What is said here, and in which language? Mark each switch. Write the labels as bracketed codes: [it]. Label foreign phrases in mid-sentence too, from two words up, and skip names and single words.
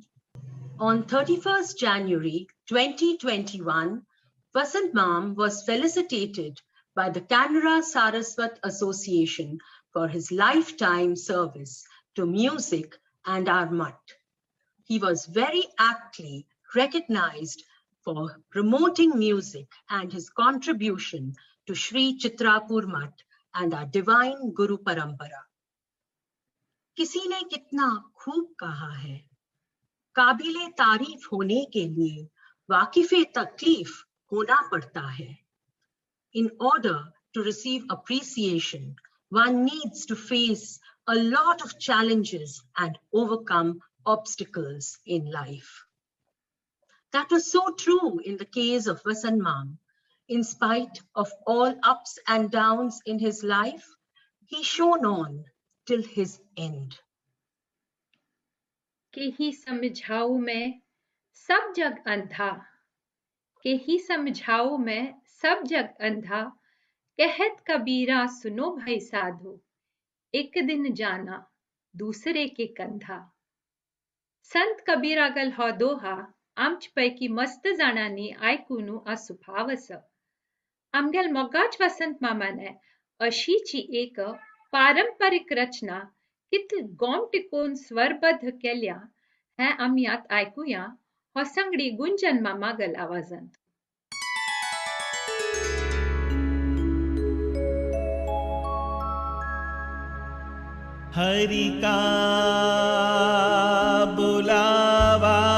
[en] On 31st January 2021, Vasant Mam was felicitated by the Canara Saraswat Association for his lifetime service to music and our mutt. He was very aptly recognized for promoting music and his contribution to Sri Chitrapur Mutt and our divine Guru Parampara. [hi] किसी ने कितना खूब कहा है, काबिले तारीफ होने के लिए वाकिफे तकलीफ होना पड़ता है. [en] In order to receive appreciation, one needs to face a lot of challenges and overcome obstacles in life. That was so true in the case of Vasant Mam. In spite of all ups and downs in his life, he shone on till his end. [hi] के ही समझाऊं मैं सब जग अंधा, के ही समझाऊं मैं सब जग अंधा, कहत कबीरा सुनो भाई साधु, एक दिन जाना दूसरे के कंधा. [kok] संत कबीरा गल हो दोहा आमच पैकी मस्त जाणांनी आयकुनु असुभावस. आमगेल मोगाच वसंत मामाने अशीची एक पारंपरिक रचना कितल गोम टिकोन स्वरबद्ध केल्या हें आमी आत आयकुया होसंगडी गुंजन मामा गल आवाजांत. [hi] हरि का बुलावा